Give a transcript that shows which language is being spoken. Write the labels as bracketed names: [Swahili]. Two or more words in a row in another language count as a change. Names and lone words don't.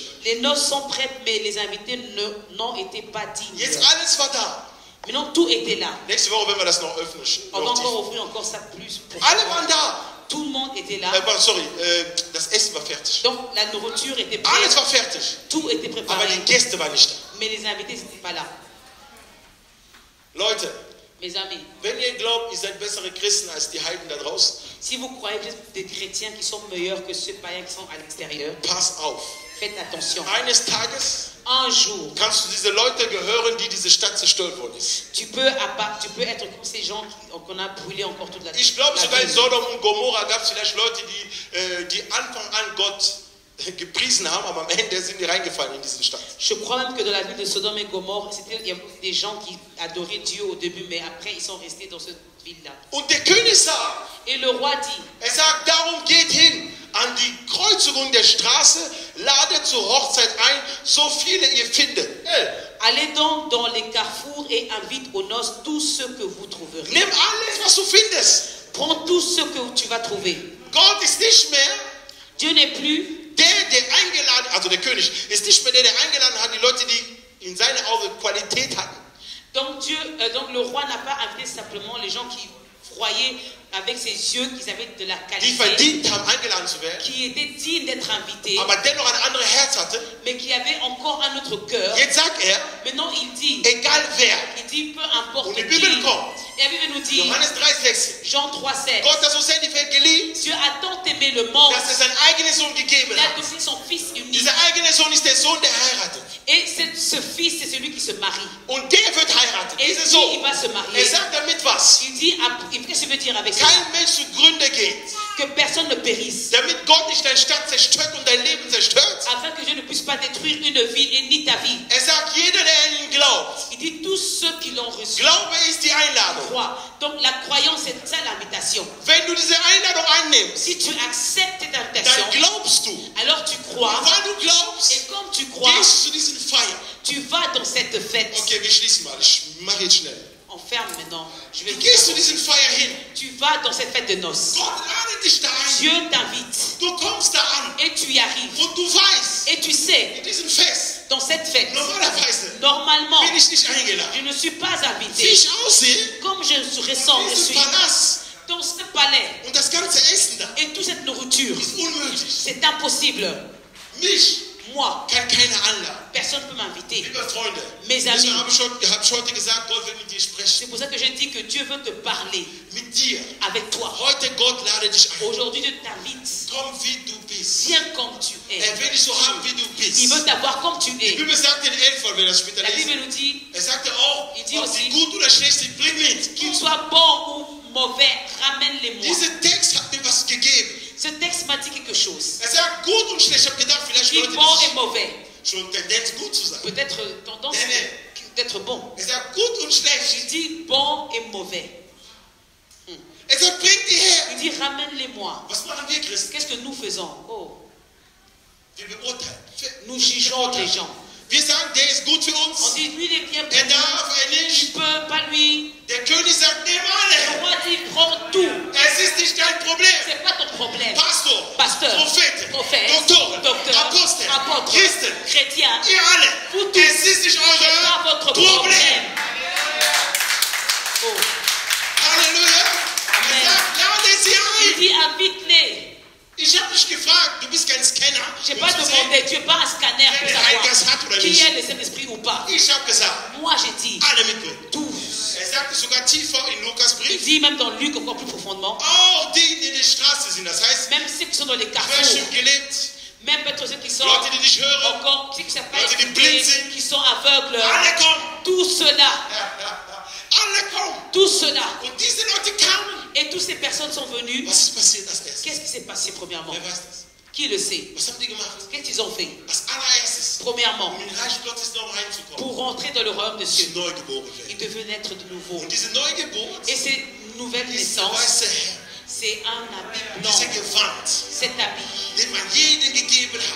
[French] les noces sont prêtes, mais les invités n'ont été pas dignes. [German] Jetzt alles war da. [French] Maintenant, tout était là. [German] Nächste Woche werden wir das noch öffnen. [French] On va encore ouvrir encore ça plus. [German] Alle waren da. [French] Tout le monde était là. [German] Sorry, das Essen war fertig. [French] Donc la nourriture était [German] Alles [French] prête. [German] war fertig. [French] Tout était [German] Aber [French] préparé. [German] die Gäste waren nicht da. [French] Mais les invités n'étaient pas là. [German] Leute, [French] Mes amis, [German] wenn ihr glaubt, ihr seid bessere Christen als die Heiden da draußen, [French] si vous croyez que vous êtes des chrétiens qui sont meilleurs que ceux païens qui sont à l'extérieur, [German] pass auf. [French] faites attention. [German] Eines Tages [French] Un jour, [German] kannst du diese Leute gehören, die diese Stadt zerstört worden ist. [French] tu peux être comme ces gens qu'on a brûlé encore toute la [German] Ich glaube, [French] la [German] sogar in [French] ville. [German] Sodom und Gomorra gab es vielleicht Leute, die Anfang an Gott gepriesen haben, aber am Ende sind die reingefallen in diese Stadt. [French] Je crois même que dans la ville de Sodome et Gomorre, il y a des gens qui adoraient Dieu au début, mais après ils sont restés dans cette ville-là. [German] Und der König sagt, [French] Et le roi dit, [German] er sagt, darum geht hin an die Kreuzigung der Straße, ladet zur Hochzeit ein, so viele ihr findet. [French] allez donc dans les carrefours et invite aux noces tous ceux que vous trouverez. [German] Nimm alles, was du findest. [French] Prends tout ce que tu vas trouver. [German] Gott ist nicht mehr [French] Dieu n'est plus [German] der eingeladen, also der König, ist nicht mehr der eingeladen hat, die Leute, die in seinen Augen Qualität hatten. [French] donc le roi n'a pas invité simplement les gens qui voyait avec ses yeux qu'ils avaient de la [German] die [French] qualité, [German] verdient haben, eingeladen zu werden, [French] qui étaient dignes d'être invités, [German] aber dennoch ein anderes Herz hatte. [French] mais qui avaient encore un autre cœur. [German] Jetzt sagt er, [French] Maintenant, il dit, [German] egal wer. [French] peu importe [German] Und die [French] qui. [German] Bibel kommt. [French] Et la Bible nous dit, [German] Johannes 3,16. [French] Jean 3,16, [German] Gott hat so sehr die Welt geliebt, [French] Dieu a tant aimé le monde, [German] dass er seinen eigenen Sohn gegeben [French] il a [German] hat. [French] donné son Fils unique. [German] Dieser eigene Sohn ist der Sohn, der heiratet. [French] Et ce Fils, c'est celui qui se marie. [German] Und der wird heiraten. [French] Et [German] Dieser [French] lui, [German] Sohn. [French] il va se [German] Er [French] marier. [German] sagt damit was? [French] Il dit, qu'est-ce que ça veut dire avec ça? [German] Kein Mensch zugrunde geht, [French] Que personne ne périsse. [German] damit Gott nicht deine Stadt zerstört und dein Leben zerstört. [French] Afin que Dieu ne puisse pas détruire une vie et ni ta vie. [German] Er sagt, jeder, der an ihn glaubt. [French] Il dit, tous ceux qui l'ont reçu [German] Glaube ist die Einladung. [French] croient. Donc la croyance, c'est ça l'invitation. [German] Wenn du diese Einladung annimmst, [French] Si tu acceptes cette invitation, [German] dann glaubst du. [French] alors tu crois. [German] Und weil du glaubst, [French] Et comme tu crois, [German] gehst du zu diesen Feiern. [French] tu vas dans cette fête. [German] Okay, wir schließen mal. Ich mache jetzt schnell. [French] On ferme maintenant. Je vais [German] Du gehst zu diesen Feiern hin. [French] Tu vas dans cette fête de noces. [German] Gott ladet dich da ein. [French] Dieu t'invite. [German] Du kommst da an. [French] Et tu y arrives. [German] Und du weißt, [French] Et tu sais, [German] in diesem Fest, [French] dans cette fête, [German] normalerweise [French] normalement, [German] bin ich nicht eingeladen. [French] je ne suis pas [German] Wie [French] invité. [German] ich aussehe, [French] Comme je ressemble, je [German] diesen [French] suis [German] Palast [French] dans ce palais. [German] und das ganze Essen da, [French] Et toute cette nourriture, [German] ist unmöglich. [French] c'est impossible. [German] Mich [French] Moi, [German] kann keiner anladen. [French] personne ne peut m'inviter. [German] Liebe Freunde, [French] Mes amis. [German] deswegen habe ich heute gesagt, Gott will mit dir [French] C'est [German] sprechen. [French] pour ça que je dis que Dieu veut te parler [German] Mit dir. [French] avec toi. [German] Heute Gott lade dich ein. [French] Aujourd'hui, Dieu t'invite. [German] Komm, wie du bist. [French] Viens comme tu es. [German] Er will dich so haben, wie du bist. [French] Il veut t'avoir comme tu [German] Die [French] es. [German] Bibel sagt in 11, wenn wir das später [French] La [German] lesen. [French] Bible nous dit, [German] Er sagte auch, [French] Il dit [German] ob [French] aussi- [German] sie gut oder schlecht sind, bring mit. [French] qu'il soit bon ou mauvais, ramène-les-moi. [German] Dieser Text hat mir was gegeben. [French] Ce texte m'a dit quelque chose. [German] Er sagt gut und schlecht. Ich habe gedacht, vielleicht [French] Il dit [German] Leute, [French] bon et [German] die [French] mauvais. [German] schon Tendenz gut zu sein. [French] Peut-être tendance [German] Nee, [French] d'être bon. [German] Er sagt gut und [French] Il [German] schlecht. [French] dit bon et mauvais. [German] Er sagt, bring die her. [French] Il dit ramène-les-moi. [German] Was machen wir Christen? [French] Qu'est-ce que nous faisons? Oh, [German] Wir beurteilen. [French] nous jugeons les gens. [German] Wir sagen, der ist gut für [French] On [German] uns. [French] dit lui il est bien pour [German] Er [French] nous. [German] darf, er [French] Il [German] nicht. [French] peut, pas lui. [German] Der König sagt, nimm [French] Le [German] alle. [French] roi dit prends tout. [German] Es ist nicht dein Problem. [French] C'est pas ton problème. [German] Pastor, [French] Pasteur, [German] Propheten, [French] prophète, [German] Doktoren, [French] docteur, [German] Apostel, [French] apôtre, [German] Christen, [French] chrétien. [German] ihr alle. [French] Vous tous. [German] Es ist nicht [French] C'est pas [German] euer [French] votre [German] Problem. [French] problème. Oh. [German] Halleluja. Amen. Er sagt, lade sie [French] Il [German] ein. [French] dit invite-les. [German] Ich habe dich gefragt, du bist kein Scanner. [French] Je n'ai [German] um [French] pas [German] zu [French] demandé, [German] sehen, [French] tu n'es pas un scanner pour [German] wer den Heiligen Geist [French] savoir [German] hat oder [French] qui [German] nicht. [French] est le Saint-Esprit ou pas. [German] Ich habe gesagt, [French] Moi j'ai dit [German] alle mitbringen. [French] tous. [German] Er sagte sogar tiefer in Lukas [French] Il [German] Brief, [French] dit même dans Luc encore plus profondément, [German] auch die, die in der Straße sind, das heißt, [French] même ceux qui sont dans les carrefours, [German] Kirchen gelebt, [French] même peut-être ceux qui sont [German] Leute, die nicht hören, [French] encore, ceux qui ne savent pas [German] Leute, die [French] écouter, [German] blind sind. [French] qui sont aveugles, [German] alle kommen. [French] tout cela, [German] Alle kommen. [French] tout cela. [German] Und diese Leute kamen. [French] Et toutes ces personnes sont venues. [German] Was ist passiert als erstes? [French] Qu'est-ce qui s'est passé premièrement? [German] Wer weiß das? [French] Qui le sait? [German] Was haben die gemacht? [French] Qu'est-ce qu'ils ont fait? [German] Als allererstes, [French] Premièrement, [German] um in den Reich Gottes noch reinzukommen, [French] pour rentrer dans le royaume de [German] sie [French] Dieu, [German] neu geboren [French] ils [German] werden. [French] devaient naître de nouveau. [German] Und diese Neugeburt [French] Et ces nouvelles [German] ist der [French] naissances, [German] weiße Herr, [French] c'est un habit blanc, [German] dieser Gewand, [French] cet habit [German] den man jedem gegeben [French] qu'on